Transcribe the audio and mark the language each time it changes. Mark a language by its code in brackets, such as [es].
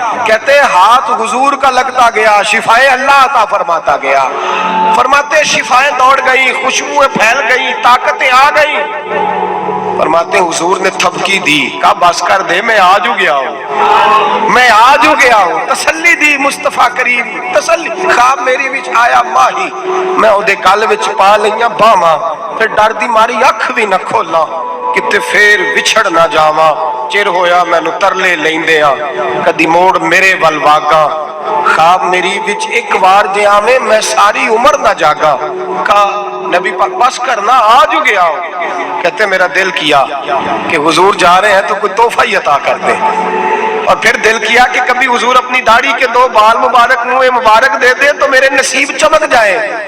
[ur] کہتے ہیں ہاتھ حضور کا لگتا گیا, شفائیں اللہ عطا فرماتا گیا. فرماتے شفائیں دوڑ گئی, خوشبوئیں پھیل گئی, طاقتیں آ گئی. فرماتے حضور نے تھپکی دی, کہا بس کر دے میں آج ہو گیا ہوں, میں آج ہو گیا ہوں. تسلی دی مصطفیٰ کریم, تسلی. [pa] خواب میری وچ آیا ماہی, میں اودے گل وچ پا لئیاں باواں, پھر ڈر دی ماری اکھ بھی نہ کھولاں, کتے پھر وچھڑ نہ جاواں. چر ہویا مینو ترلے لیندیاں, کدی موڑ میرے ول واگاں. خواب میری وچ ایک بار جے آویں میں ساری عمر نہ جاگا. [ur] کہا نبی پاک بس کرنا آج ہو گیا ہوں. کہتے میرا دل کیا کہ حضور جا رہے ہیں تو کوئی تحفہ ہی عطا کر دے, اور پھر دل کیا کہ کبھی حضور اپنی داڑھی کے 2 بال مبارک منہ مبارک دے دے تو میرے نصیب چمک جائے.